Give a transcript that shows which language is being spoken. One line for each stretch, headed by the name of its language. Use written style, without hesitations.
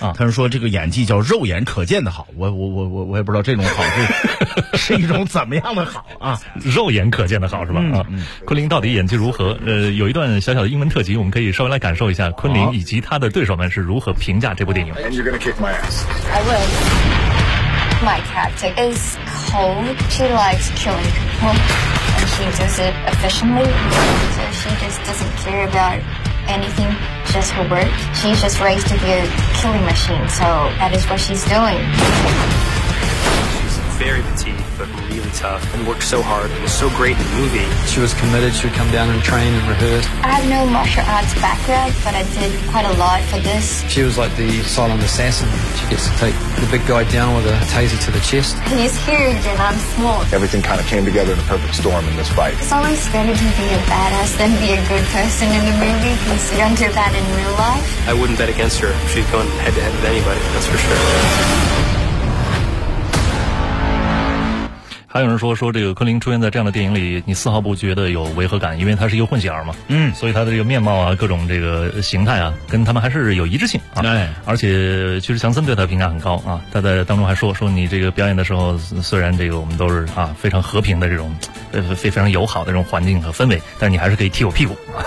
Chinese: 他说这个演技叫肉眼可见的好，我也不知道这种好是一种怎么样的好啊，肉眼可见的好是吧。昆凌到底演技如何，有一段小小的英文特辑，我们可以稍微来感受一下昆凌以及他的对手们是如何评价这部电影。
English: My cat is cold. She likes killing people, and she does it efficiently. So she just doesn't care about anything, just her work. She's just raised to be a killing machine, so that is what she's doing. She's very petite, but really tough, and worked so hard, and was so great in the movie. She was committed. She'd come down and train and rehearse. I have no martial arts background, but I did quite a lot for this. She was like the silent assassin. She gets to take the big guy down with a taser to the chest. He's huge and I'm small. Everything kind of came together in a perfect storm in this fight. It's always better to be a badass than be a good person in the movie, because you don't do that in real life. I wouldn't bet against her. She's going head to head with anybody, that's for sure.
Chinese: 还有人说这个昆凌出现在这样的电影里，你丝毫不觉得有违和感，因为他是一个混血儿嘛，所以他的这个面貌啊，各种这个形态啊，跟他们还是有一致性啊。哎，而且其实强森对他评价很高啊，他在当中还说你这个表演的时候，虽然这个我们都是啊非常和平的这种非常友好的这种环境和氛围，但是你还是可以踢我屁股。